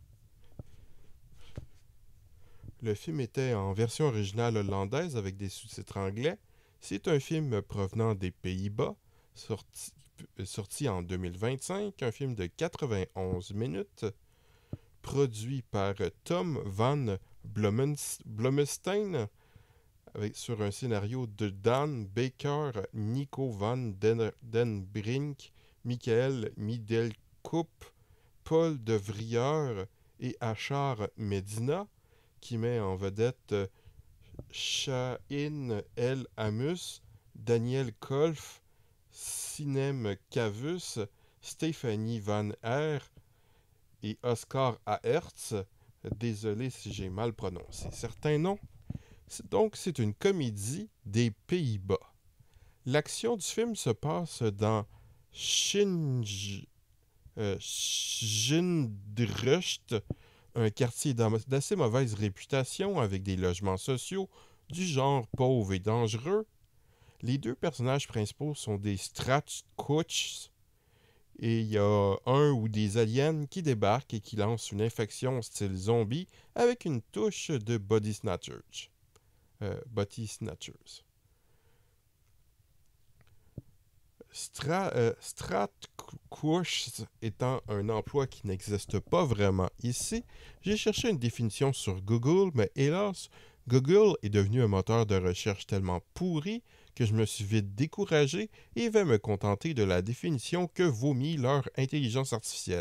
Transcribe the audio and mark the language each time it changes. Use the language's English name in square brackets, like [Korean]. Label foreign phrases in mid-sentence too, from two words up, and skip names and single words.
[French] Le film était en version originale hollandaise avec des sous-titres anglais. C'est un film provenant des Pays-Bas, sorti en 2025, un film de 91 minutes, produit par Tom van Blomestein, sur un scénario de Dan Baker, Nico van den Brink, Michael Middelkoop, Paul de Vrijer et Achar Medina, qui met en vedette Shahin El Amus, Daniel Kolf, Sinem Cavus, Stéphanie Van Aert et Oscar Aerts. Désolé si j'ai mal prononcé certains noms. Donc, c'est une comédie des Pays-Bas. L'action du film se passe dans Schindrust, un quartier d'assez mauvaise réputation avec des logements sociaux du genre pauvre et dangereux. Les deux personnages principaux sont des Strat-Coaches et il y a un ou des aliens qui débarquent et qui lancent une infection style zombie avec une touche de [English] body snatchers. [French] Strat-Coaches étant un emploi qui n'existe pas vraiment ici, j'ai cherché une définition sur Google, mais hélas, Google est devenu un moteur de recherche tellement pourri que je me suis vite découragé et vais me contenter de la définition que vomit leur intelligence artificielle.